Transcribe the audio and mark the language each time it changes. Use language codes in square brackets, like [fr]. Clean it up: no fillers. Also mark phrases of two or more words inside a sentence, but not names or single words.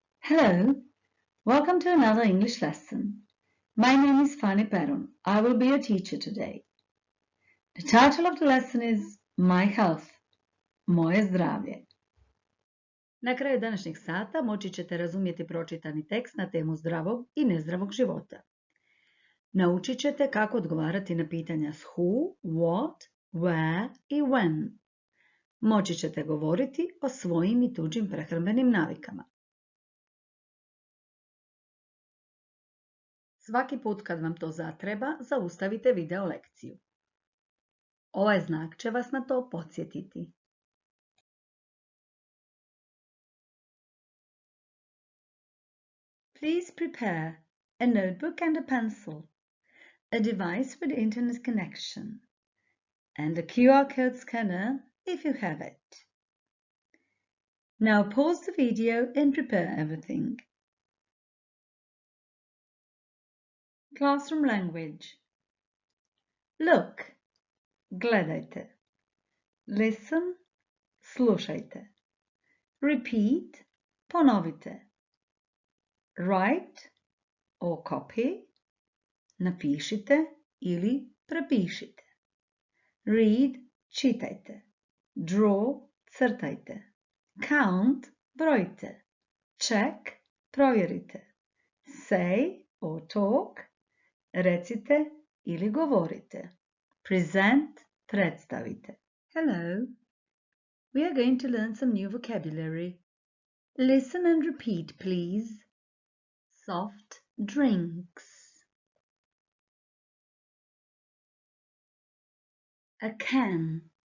[en] Hello, welcome to another English lesson. My name is Fani Perun. I will be your teacher today. The title of the lesson is My Health, [hr] Moje zdravlje. Na kraju današnjeg sata moći ćete razumjeti pročitani tekst na temu zdravog i nezdravog života. Naučit ćete kako odgovarati na pitanja s [en] who, what, where [hr] i when. Moći ćete govoriti o svojim i tuđim prehrambenim navikama. Svaki put kad vam to zatreba, zaustavite video lekciju. Ovaj znak će vas na to podsjetiti. [en] Please prepare a notebook and a pencil, a device with internet connection, and a QR code scanner if you have it. Now pause the video and prepare everything. Classroom language. Look, gledajte. Listen, slušajte. Repeat, ponovite. Write or copy, [hr] napišite ili prepišite. [en] Read, čitajte. Draw, crtajte. Count, brojte. Check, provjerite. Say or talk, [hr] recite ili govorite. [en] Present, predstavite. Hello. We are going to learn some new vocabulary. Listen and repeat, please. Soft drinks. A can.